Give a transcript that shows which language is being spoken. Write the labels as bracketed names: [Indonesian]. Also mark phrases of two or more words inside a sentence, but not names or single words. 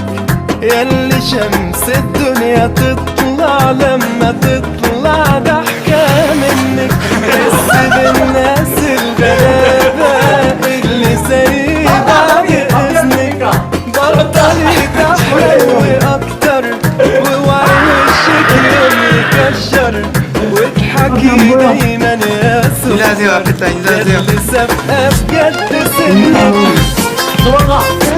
[Arabic] ياللي شمس الدنيا تطلع لما تطلع ضحكة منك، حس بالناس الغلابة اللي زي بعد إذنك. بطلي تحلوي أكتر واوعي وشك يوم يكشر، واضحكي دايما يا سكر [Korean] 인사하세요. 앞에 다 인사하세요. [Arabic] ياللي سابقة بجد سنك.